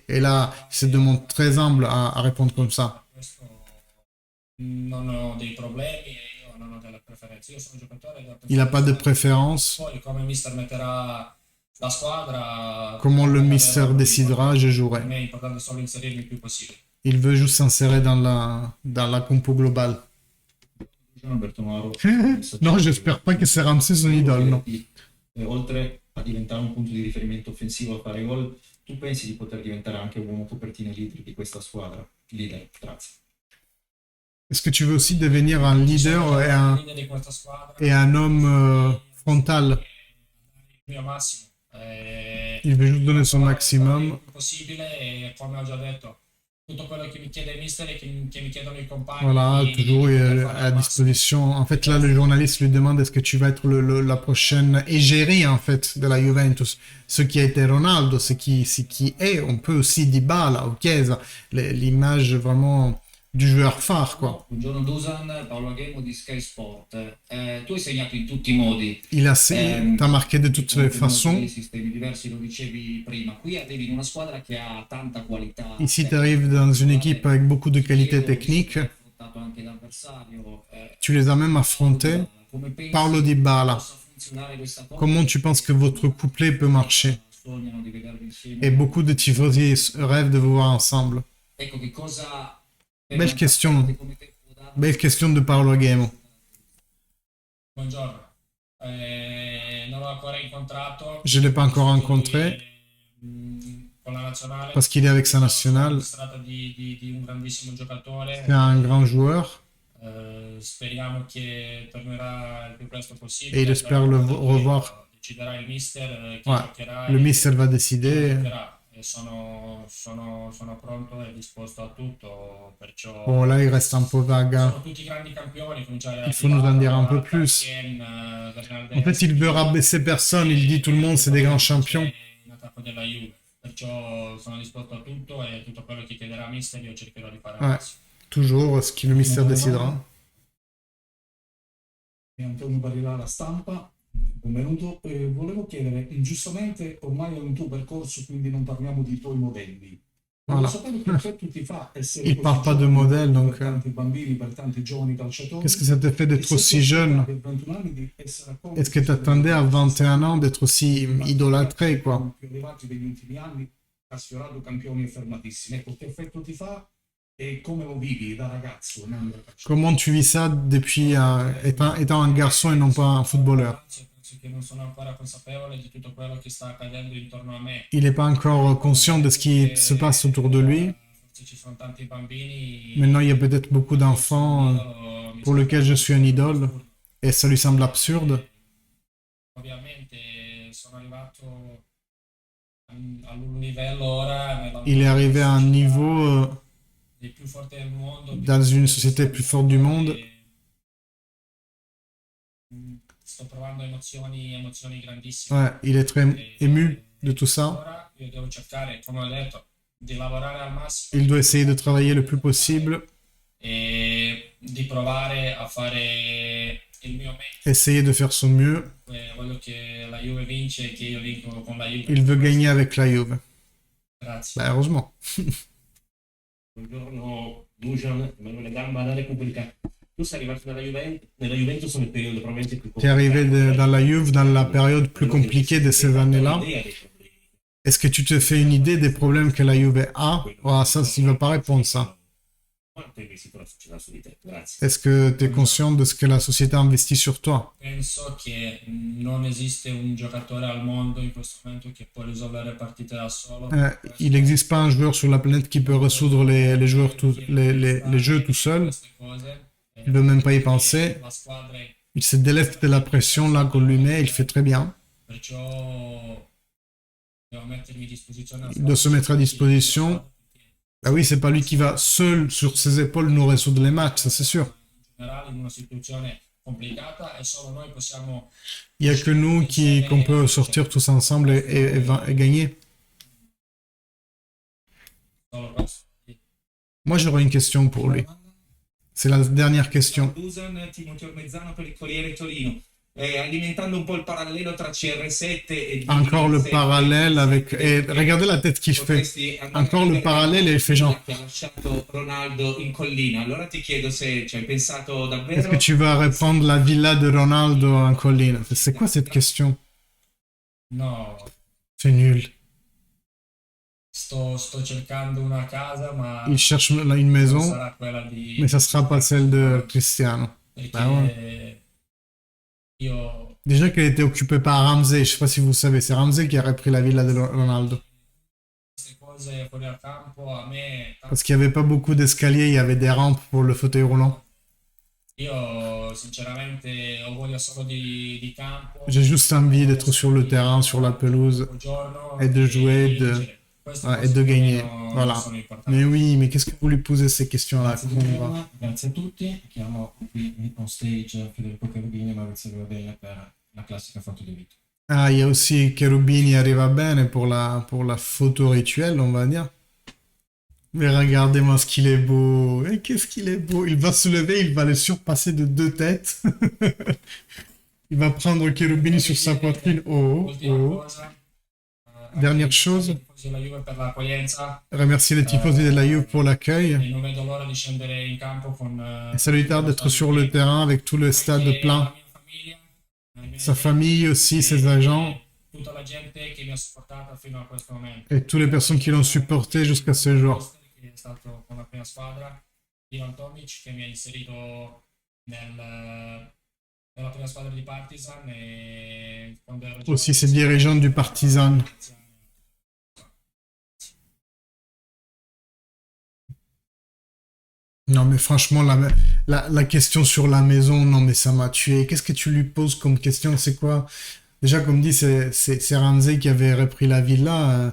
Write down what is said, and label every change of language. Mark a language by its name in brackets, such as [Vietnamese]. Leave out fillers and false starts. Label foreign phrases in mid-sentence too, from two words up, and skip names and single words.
[French] Et là, il se demande très humble à répondre comme ça. [Italian] Non ho dei problemi, io non ho delle preferenze, io sono un giocatore da [French] Il n'a pas de préférence. [Italian] poi come mister metterà la squadra, [French] Comment le mystère décidera, je [Italian] per [French] jouerai. [Italian] me è importante solo inserirmi il più possibile. [French] Il veut juste s'insérer dans la compo globale. Alberto Maro. Non, j'espère pas que c'est Ramsey son idole, non. [Italian] Oltre a diventare un punto di riferimento offensivo a fare gol, tu pensi di poter diventare anche un uomo copertina leader di questa squadra? Leader, grazie. [French] Est-ce que tu veux aussi devenir un leader et un homme frontal? [Italian] Il mio massimo. [French] Il veut juste donner son maximum. [Italian] Il più possibile e come ho già detto, tutto quello che mi chiede il mister e che mi chiedono i compagni. [French] Voilà, toujours à disposition. En fait, là, le journaliste lui demande est-ce que tu vas être la prochaine égérie, en fait, de la Juventus. Ce qui a été Ronaldo, ce qui est, on peut aussi Dybala ou Chiesa, l'image vraiment du joueur phare, quoi. [Italian] Buongiorno Dusan, Paolo Aghemo di Sky Sport. Tu hai segnato in tutti i modi. [French] T'as marqué de toutes les façons. [Italian] Sistemi diversi, lo dicevi prima. Qui arrivi in una squadra che ha tanta qualità. [French] Ici, tu arrives dans une équipe avec beaucoup de qualité technique. Tu les as même affrontés. Paolo Dybala. Comment tu penses que votre couplet peut marcher? Et beaucoup de tifosi rêvent de vous voir ensemble. Belle question de Paolo Aghemo. [Italian] Buongiorno. Non l'ho ancora incontrato. [French] Je ne l'ai pas encore rencontré [Italian] Con la nazionale. [French] parce qu'il est avec sa nationale. [Italian] Si tratta di un grandissimo giocatore. [French] C'est un grand joueur [Italian] Speriamo che tornerà il più presto possibile. [French] et il espère le revoir. [Italian] Deciderà il mister chi [French] Ouais, [Italian] giocherà [French] le [Italian] e [French] mister va décider. [Italian] giocherà. E sono pronto e disposto a tutto, perciò [French] Bon, là, il reste un peu vague. Hein. [Italian] sono tutti grandi campioni, cominciare [French] Il faut nous en dire un peu plus. En fait, il veut rabaisser personne. Il dit tout le monde, c'est des grands champions. [Italian] in attacco della Juve, perciò sono disposto a tutto e tutto quello che chiederà mister io cercherò di fare al [French] Ouais, [Italian] massimo. [French] toujours ce que le mystère décidera. [Italian] Antonio Barilla alla stampa, benvenuto. Volevo chiedere, ingiustamente ormai è un tuo percorso, quindi non parliamo di tuoi modelli, [French] Voilà. [Italian] Voglio sapere che effetto ti fa essere [French] Il [Italian] così [French] parle pas de [Italian] giovane [French] modèle, donc [Italian] per tanti bambini, per tanti giovani calciatori. [French] qu'est-ce que ça te fait [Italian] E [French] d'être [Italian] se ti [French] aussi jeune? [Italian] aspettavi a 21 anni di essere accolto [French] Est-ce que tu attendais à 21 ans d'être aussi idolâtré, quoi? [Italian] più elevati degli ultimi anni, ha sfiorato campioni affermatissimi. Ecco, che effetto ti fa e come lo vivi da ragazzo, non da calciatore? [French] Comment tu vis ça depuis étant un garçon et non pas un footballeur? [Italian] Penso che non sono ancora consapevole di tutto quello che sta accadendo intorno a me. [French] Il n'est pas encore conscient de ce qui se passe autour de lui. [Italian] Forse ci sono tanti bambini. [French] Maintenant, il y a peut-être beaucoup d'enfants pour lesquels je suis un idole et ça lui semble absurde. [Italian] Ovviamente sono arrivato a un livello ora [French] Il est arrivé à un niveau [Italian] dei più forti del mondo. [French] dans une société plus forte du monde. [Italian] Sto provando emozioni grandissime. [French] Ouais, il est très ému de tout ça. [Italian] Ora io devo cercare, come ho detto, di lavorare al massimo [French] Il doit essayer de travailler le plus possible, [Italian] e di provare a fare il mio meglio. [French] essayer de faire son mieux. [Italian] Voglio che la Juve vince e che io vinco con la Juve. [French] Il veut gagner avec la Juve. [Italian] Grazie. [French] Bah, heureusement. [Italian] Buongiorno Dusan, Emanuele Gamba da Repubblica. Tu sei arrivato nella Juventus nel periodo probabilmente più [French] Tu es arrivé dans la Juve dans la période plus compliquée de ces années-là. Est-ce que tu te fais une idée des problèmes que la Juve a? Ah, ça, il ne va pas répondre ça. Est-ce que tu es conscient de ce que la société investit sur toi? [Italian] Penso che non esiste un giocatore al mondo in questo momento che può risolvere partite da solo. [French] Il n'existe pas un joueur sur la planète qui peut résoudre les jeux tout seul. Il ne veut même pas y penser. [Italian] La squadra è [French] Il se déleste de la pression là qu'on lui met, il fait très bien. [Italian] perciò devo mettermi a disposizione. [French] Il doit se mettre à disposition. Bah oui, c'est pas lui qui va seul sur ses épaules nous résoudre les matchs, ça c'est sûr. [Italian] In generale in una situazione complicata e solo noi possiamo. [French] Il n'y a que nous qu'on peut sortir tous ensemble et gagner. [Italian] Solo questo. [French] Moi j'aurais une question pour lui. C'est la dernière question. [Italian] Dusan, Timoteo Mezzano per il Corriere Torino. Alimentando un po' il parallelo tra CR7 e [French] Encore le parallèle avec... Et regardez la tête qu'il fait. Encore le parallèle et il fait genre... [Italian] che ha lasciato Ronaldo in collina. Allora ti chiedo se ci hai pensato davvero. [French] Est-ce que tu vas reprendre la villa de Ronaldo en colline? C'est quoi cette question? [Italian] No, [French] C'est nul. [Italian] sto cercando una casa, ma [French] Il cherche une [Italian] non [French] maison, [Italian] sarà quella di. [French] mais ça sera pas celle de Cristiano. [Italian] Perché [French] Bah ouais. [Italian] io [French] Déjà qu'elle était occupée par Ramsey, je sais pas si vous savez, c'est Ramsey qui a repris la villa de Ronaldo. [Italian] queste cose fuori al campo a me. [French] Parce qu'il n'y avait pas beaucoup d'escaliers, il y avait des rampes pour le fauteuil roulant. [Italian] Io sinceramente ho voglia solo di campo. [French] J'ai juste envie d'être sur le terrain, sur la pelouse, et de jouer, et de gagner. Voilà. Mais oui, mais qu'est-ce que vous lui posez ces questions-là? [Italian] Grazie a tutti, chiamo qui [English] on stage [Italian] Federico Cherubini e Maurizio Rivadella per la classica foto di Vito. [French] Ah, il y a aussi Cherubini [Italian] arriva bene [French] pour la photo rituelle, on va dire. Mais regardez-moi ce qu'il est beau. Et qu'est-ce qu'il est beau. Il va se lever, il va le surpasser de 2 têtes. Il va prendre Cherubini sur sa poitrine. Oh, oh. Dernière chose, [Italian] La Juve per l'accoglienza. [French] remercier les tifosi de la Juve pour l'accueil. [Italian] E non vedo l'ora di scendere in campo con. [French] Et ça lui tarde d'être sur le terrain avec tout le stade plein. Sa famille aussi, ses agents, [Italian] Tutta la gente che mi ha supportato fino a questo momento. [French] et toutes les personnes qui l'ont supporté jusqu'à ce jour. [Italian] Che è stato con la prima squadra. Ivan Tomic che mi ha inserito nella prima squadra di Partizan e quando ero [French] Aussi ses dirigeants du Partizan. Non mais franchement, la question sur la maison, non mais ça m'a tué. Qu'est-ce que tu lui poses comme question? C'est quoi? Déjà, comme dit, c'est Ramsey qui avait repris la villa.